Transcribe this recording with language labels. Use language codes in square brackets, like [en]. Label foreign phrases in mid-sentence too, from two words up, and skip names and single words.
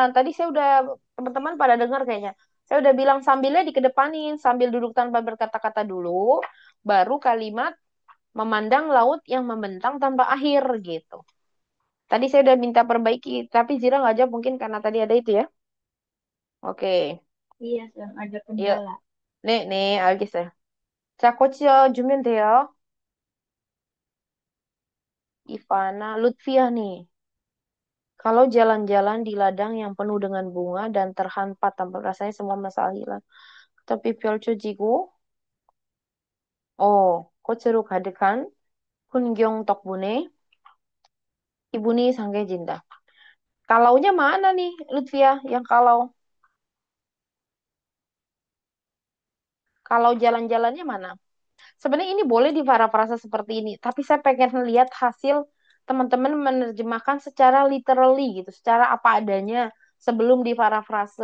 [id] Tadi saya udah, teman-teman pada dengar kayaknya. Saya udah bilang sambilnya dikedepanin, sambil duduk tanpa berkata-kata dulu, baru kalimat memandang laut yang membentang tanpa akhir gitu. Tadi saya udah minta perbaiki, tapi Zira nggak jawab mungkin karena tadi ada itu ya. Oke, Iya, Sam, ada yuk. kendala. [ko] 네, 네, 알겠어요. 자, 고쳐주면 돼요. [id] Ivana, Lutfia nih. Kalau jalan-jalan di ladang yang penuh dengan bunga dan terhampat tanpa rasanya semua masalah hilang. [ko] Tapi 펼쳐지고, 꽃으로 가득한 풍경 덕분에 기분이 상쾌해진다. [id] Kalaunya mana nih, Lutfia? Yang kalau jalan-jalannya mana? Sebenarnya ini boleh di parafrase seperti ini, tapi saya pengen lihat hasil teman-teman menerjemahkan secara literally gitu, secara apa adanya sebelum di parafrase.